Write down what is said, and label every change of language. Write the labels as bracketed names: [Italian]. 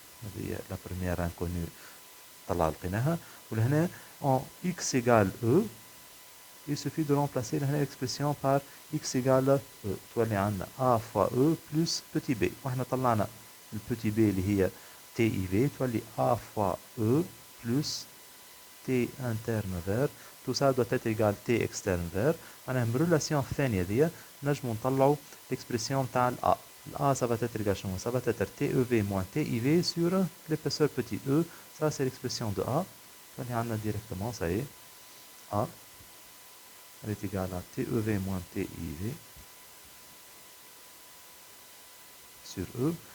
[Arabic] هذه [French] la première inconnue [Arabic] طلع لقيناها. ولهنا [French] en x égale E, il suffit de remplacer l'expression par x égale E. [Arabic] تولي عندنا [French] a fois E plus petit b. [Arabic] واحنا طلعنا البتي [French] b [Arabic] اللي هي [French] TIV [Arabic] تولي [French] a fois E plus T interne vers. Tout ça doit être égal T externe vers. [Arabic] معناها من الريلاسيون الثانية دي نجمو نطلعو [French] l'expression [Arabic] تاع ال A. [French] A, ça va être égal à ça va être TEV moins TIV sur l'épaisseur petit e. Ça, c'est l'expression de A. On a directement, ça y est. A, elle est égale à TEV moins TIV sur E.